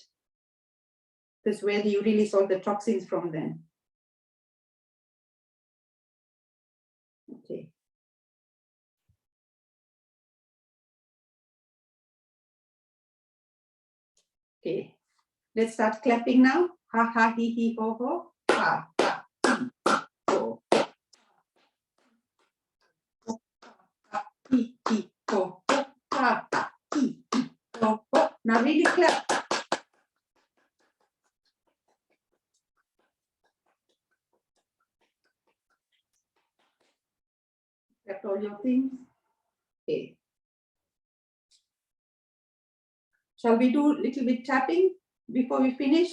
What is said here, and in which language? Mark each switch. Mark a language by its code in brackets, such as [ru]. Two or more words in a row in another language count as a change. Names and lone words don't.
[en] That's where you release all the toxins from them. Okay. Okay. Let's start clapping now. Ha ha he he ho ho. Ha ha ho. Ha he he ho ho. Ha ha he he ho ho. Now really clap. Clap all your things. Okay. Shall we do a little bit tapping before we finish?